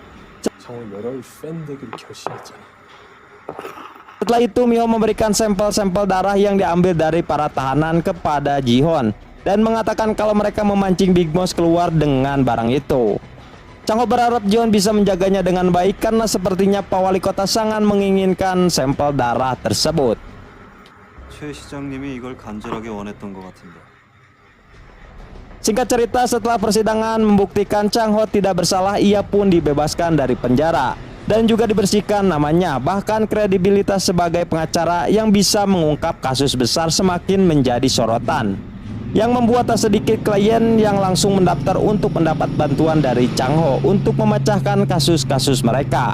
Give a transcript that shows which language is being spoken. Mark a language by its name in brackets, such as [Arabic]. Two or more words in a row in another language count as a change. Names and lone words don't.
[Indonesian] Setelah itu Miho memberikan sampel-sampel darah yang diambil dari para tahanan kepada Ji-Hoon dan mengatakan kalau mereka memancing Big Boss keluar dengan barang itu. Chang Ho berharap Ji-Hoon bisa menjaganya dengan baik karena sepertinya Pak Wali Kota sangat menginginkan sampel darah tersebut. [Korean] 최 시장님이 이걸 간절하게 원했던 것 같은데. [Indonesian] Singkat cerita, setelah persidangan membuktikan Chang Ho tidak bersalah, ia pun dibebaskan dari penjara dan juga dibersihkan namanya. Bahkan kredibilitas sebagai pengacara yang bisa mengungkap kasus besar semakin menjadi sorotan, yang membuat tak sedikit klien yang langsung mendaftar untuk mendapat bantuan dari Chang Ho untuk memecahkan kasus-kasus mereka.